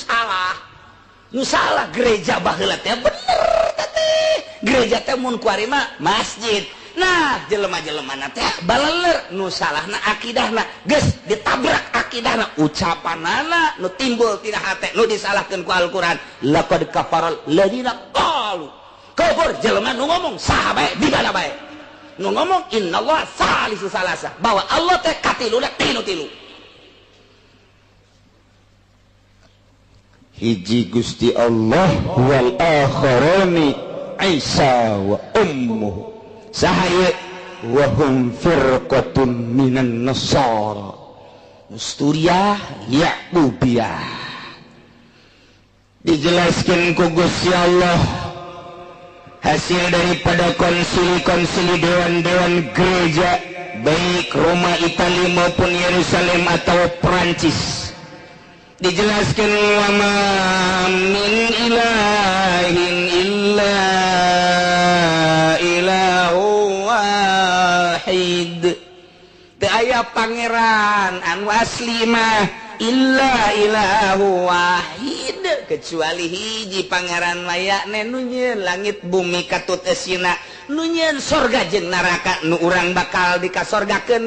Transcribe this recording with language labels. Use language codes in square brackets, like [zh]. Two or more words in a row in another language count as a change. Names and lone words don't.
[su] salah gereja baheula teh bener teh gereja teh mun kuari mah masjid nah jelema-jelema teh baleler nu salahna akidahna geus ditabrak akidahna ucapanana nu timbul tina hate nu disalahkeun ku Al-Qur'an [ar] لقد كفر الذين قالوا [su] kufur jelema nu ngomong saha bae di mana bae nu ngomong [ar] إن الله ثالث ثلاثة [su] bahwa Allah teh katiluna tilu hiji Gusti Allah [ar] والآخران عيسى وأمه sahaya وهم فرقة من النصارى نسطورية يعقوبية [su] dijelaskan ku Gusti Allah [id] hasil daripada konsili dewan-dewan gereja baik Roma, Italia maupun Yerusalem atau Perancis dijelaskan [ar] وما من إله إلا [su] teu aya pangeran anu asli mah [ar] إلا إله واحد [su] kecuali hiji pangeran mayakne nu nyieun langit bumi katut esina nu nyieun sorga jeung neraka nu urang bakal dikasorgakeun